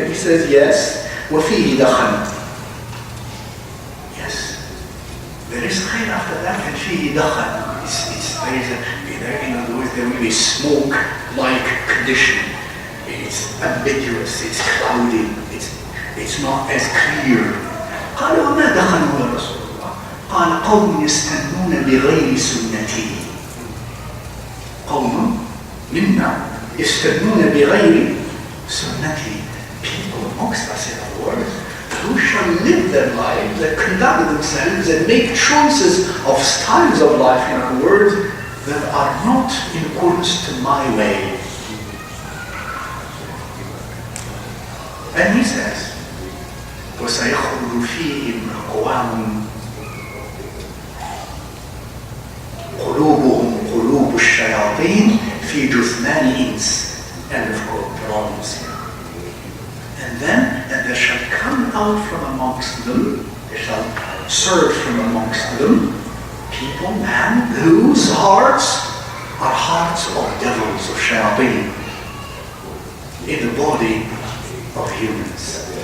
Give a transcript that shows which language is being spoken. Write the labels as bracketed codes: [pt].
[en] And he says, yes. [ar] وَفِيهِ دَخَلٍ. [en] Yes. There is khayr after that, and [ar] فِيهِ دَخَلٍ. [en] In other words, there will be smoke-like condition. It's ambiguous, it's cloudy, it's not as clear. [ar] قال وما دخلوا يا رسول الله؟ قال قوم يستنون بغير سنتي. قوم منا يستنون بغير سنتي. [en] People amongst us, in other words, who shall live their life, that conduct themselves and make choices of styles of life, in other words, that are not in accordance to my way. And he says, [ar] وَسَيَخْرُجُ فِيهِمْ أَقْوَامٌ قُلُوبُهُمْ قُلُوبُ الشَّيَاطِينِ فِي جُثْمَانِ إِنسٍ. [en] End of quote, problems here. And there shall come out from amongst them, there shall surge from amongst them, people, man, whose hearts are hearts of devils, of shayateen, in the body of humans.